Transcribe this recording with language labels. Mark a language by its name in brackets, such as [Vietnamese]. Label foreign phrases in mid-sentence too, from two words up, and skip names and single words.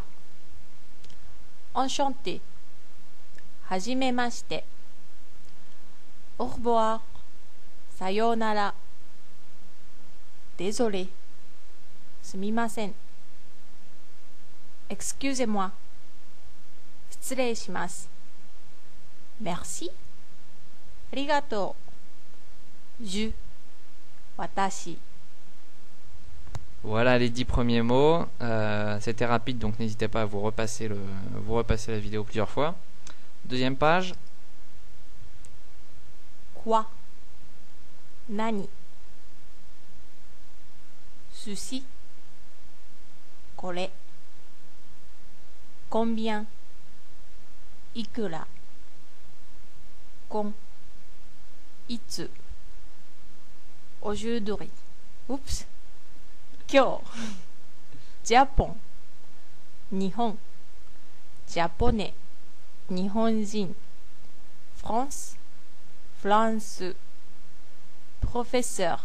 [French] Enchanté. Hajimemashite. Au revoir. Sayonara. Désolé. Sumimasen. Excusez-moi. [Japanese] 失礼します。Merci. ありがとう。Je. 私。 [French] Voilà les 10 premiers mots. C'était rapide, donc n'hésitez pas à vous repasser la vidéo plusieurs fois. Deuxième page. Quoi? Nani? Ceci. Kore. Combien? [Japanese] Ikura. Kon. Itsu. [French] Aujourd'hui. Oups. [Japanese] Kyo. Japon. Nihon. Japonais. Nihonjin. France. [French] France. Professeur.